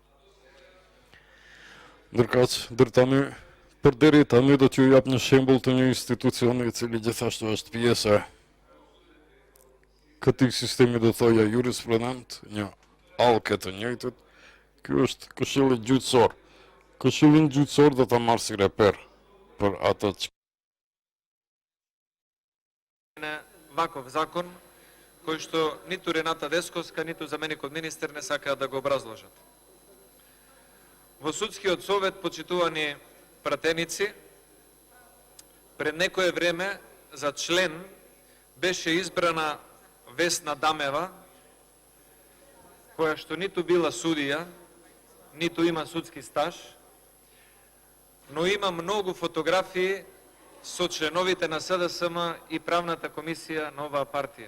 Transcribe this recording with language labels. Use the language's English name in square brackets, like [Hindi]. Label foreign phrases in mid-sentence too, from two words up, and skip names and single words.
[Albanian] Ndërkaq, deri tani, përderi tani do t'ju jap një shembull të një institucioni i cili gjithashtu është pjesë e këtij sistemi, do thoja jurisprudent, një allke të njëjtit. Ky është Këshilli Gjyqësor. Këshillin gjyqësor do ta marr si reper për atë që [Macedonian] ваков закон кој што ниту Рената Дескоска, ниту заменикот министер не сакаат да го образложат. Во судскиот совет, почитувани пратеници, пред некое време за член беше избрана Весна Дамева, која што ниту била судија, ниту има судски стаж, но има многу фотографии со членовите на СДСМ и правната комисија на оваа партија.